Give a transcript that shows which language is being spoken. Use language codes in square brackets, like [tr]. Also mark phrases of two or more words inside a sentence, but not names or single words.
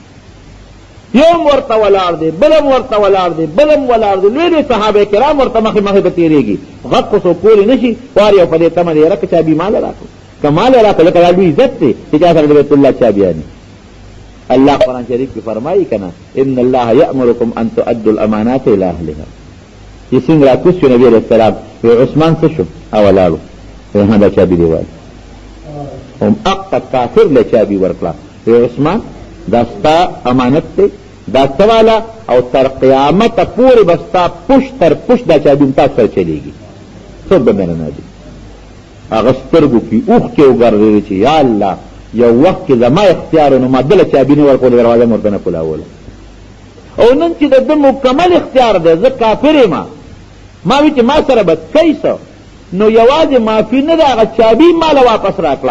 [ps] یوم ورته ولاړ دی، بلم ورته ولاړ دی، بلم ولاړ دی، لوی لوی صحابه کرام ورته مخې مخې به تېرېږي، غږ خو څوک کولی نه شي، هر یو په دې تمه دی یاره که چابي ماله راکړو، که ماله راکړو، لکه دا لوی عزت دی چې چا سره د بیت الله چابیانې. الله قرآن شریف کی فرمائی کنا [ar] ان اللہ یأمرکم ان تؤدوا الامانات الى اهلها. [ps] یہ څنګه راکوس شو نبی [ar] علیہ السلام [ps] وی عثمان څه شو اولاړو وی دا چابي دی وای هم اقا کافر له چابي ورکړه وی عثمان دا ستا امانت دی، دا سواله او تر قیامت پورې بستا پشت تر پشت دا چابي تاسو سره چلیږي، څوک به مې نه دی. هغه سترګو کې اوښ کې وګرځېدې چې یا الله یو وخت کې زما اختیار نو ما دله چابي نه ورکوله، دروازه مې ورته نه کولاوله، او نن چې د ده مکمل اختیار دی، زه کافر یم، ما وی چې ما سره به کوي څه، نو یوازې معافي نه ده، هغه چابي ماله واپس راکړه.